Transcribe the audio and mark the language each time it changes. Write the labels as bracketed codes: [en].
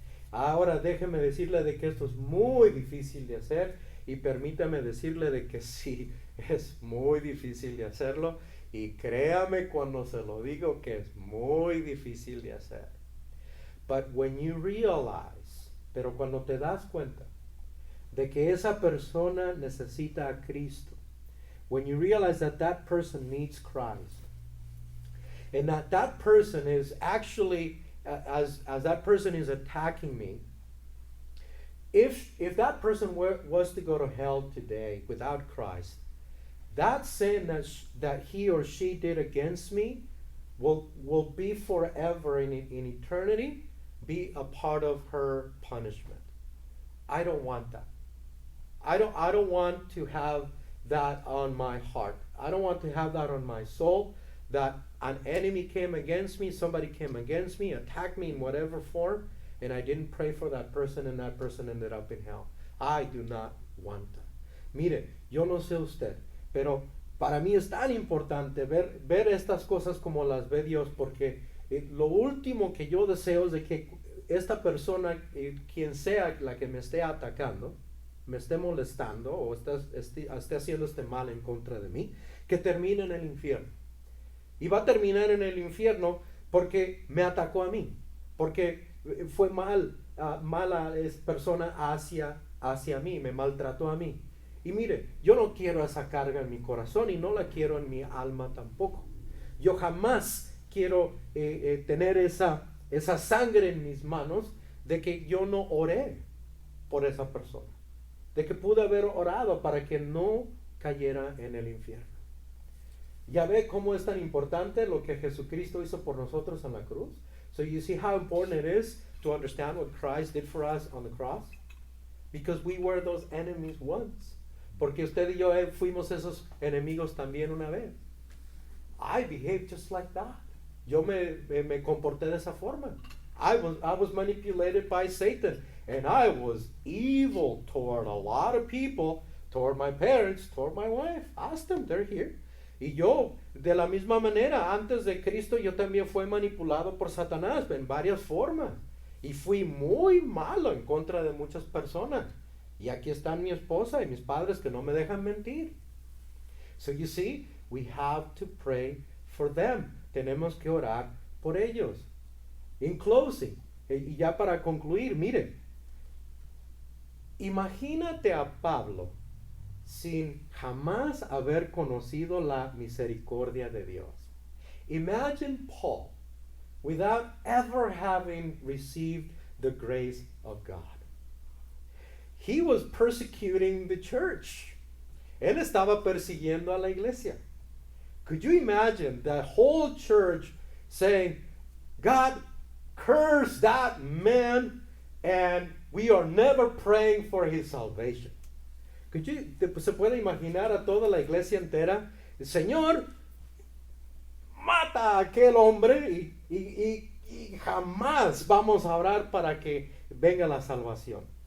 [es] Ahora déjeme decirle de que esto es muy difícil de hacer, y permítame decirle de que sí, es muy difícil de hacerlo, y créame cuando se lo digo que es muy difícil de hacer. [en] But when you realize, [es] pero cuando te das cuenta de que esa persona necesita a Cristo, [en] when you realize that that person needs Christ, and that that person is actually, as that person is attacking me, if that person was to go to hell today without Christ, that sin that he or she did against me will be forever in eternity, be a part of her punishment. I don't want that. I don't want to have that on my heart. I don't want to have that on my soul, that an enemy came against me, somebody came against me, attacked me in whatever form, and I didn't pray for that person, and that person ended up in hell. I do not want that. [es] Mire, yo no sé usted, pero para mí es tan importante ver estas cosas como las ve Dios, porque lo último que yo deseo es de que esta persona, quien sea la que me esté atacando, me esté molestando o esté haciendo este mal en contra de mí, que termine en el infierno. Y va a terminar en el infierno porque me atacó a mí, porque fue mala persona hacia mí, me maltrató a mí. Y mire, yo no quiero esa carga en mi corazón y no la quiero en mi alma tampoco. Yo jamás quiero tener esa sangre en mis manos de que yo no oré por esa persona, de que pude haber orado para que no cayera en el infierno. Ya ve cómo es tan importante lo que Jesucristo hizo por nosotros en la cruz. [en] So you see how important it is to understand what Christ did for us on the cross? Because we were those enemies once. [es] Porque usted y yo fuimos esos enemigos también una vez. [en] I behaved just like that. [es] Yo me comporté de esa forma. [en] I was manipulated by Satan, and I was evil toward a lot of people, toward my parents, toward my wife. Ask them, they're here. [es] Y yo, de la misma manera, antes de Cristo, yo también fui manipulado por Satanás en varias formas. Y fui muy malo en contra de muchas personas. Y aquí están mi esposa y mis padres que no me dejan mentir. [en] So you see, we have to pray for them. [es] Tenemos que orar por ellos. [en] In closing, [es] y ya para concluir, mire, imagínate a Pablo sin jamás haber conocido la misericordia de Dios. [en] Imagine Paul without ever having received the grace of God. He was persecuting the church. [es] Él estaba persiguiendo a la iglesia. [en] Could you imagine the whole church saying, God, curse that man, and we are never praying for his salvation? [es] ¿Se puede imaginar a toda la iglesia entera? El Señor, mata a aquel hombre y jamás vamos a orar para que venga la salvación.